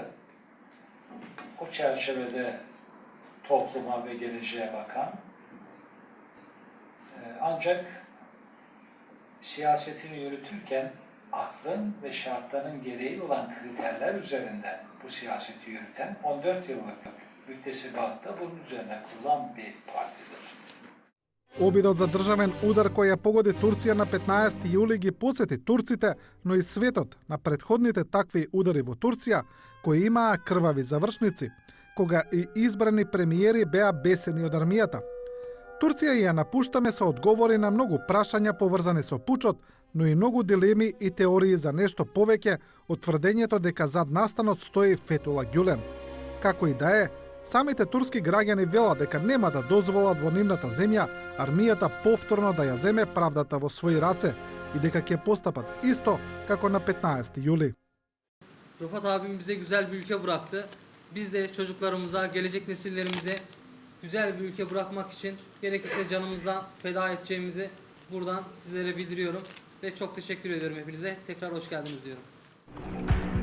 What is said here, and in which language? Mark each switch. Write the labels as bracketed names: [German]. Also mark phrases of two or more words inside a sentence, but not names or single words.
[Turkish] O çerçevede topluma ve geleceğe bakan, ancak siyasetini yürütürken aklın ve şartların gereği olan kriterler üzerinden bu siyaseti yürüten 14 yıllık müktesibatta bunun üzerine kurulan bir partidir. [Macedonian] Обидот за државен удар кој ја погоди Турција на 15 јули ги посети турците, но и светот на претходните такви удари во Турција, кои имаа крвави завршници, кога и избрани премиери беа бесени од армијата. Турција ја напуштаме со одговори на многу прашања поврзани со пучот, но и многу дилеми и теории за нешто повеќе од тврдењето дека зад настанот стои Фетула Гюлен. Како и да е, самите турски граѓани велат дека нема да дозволат во нивната земја армијата повторно да ја земе правдата во своји раце и дека ќе постапат исто како на 15 јули. [Turkish] Rıfat abim bize güzel bir ülke bıraktı. Biz de çocuklarımıza, gelecek nesillerimize güzel bir ülke bırakmak için gerekirse canımızdan feda edeceğimizi buradan sizlere bildiriyorum. Ve çok teşekkür ediyorum hepinize. Tekrar hoş geldiniz diyorum.